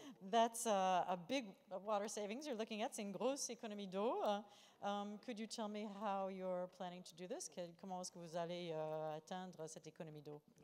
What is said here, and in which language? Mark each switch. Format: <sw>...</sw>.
<en>That's a big water savings you're looking at.</en> <fr>C'est une grosse économie d'eau.</fr> <en>Could you tell me how you're planning to do this?</en> <fr>Comment est-ce que vous allez atteindre cette économie d'eau?</fr>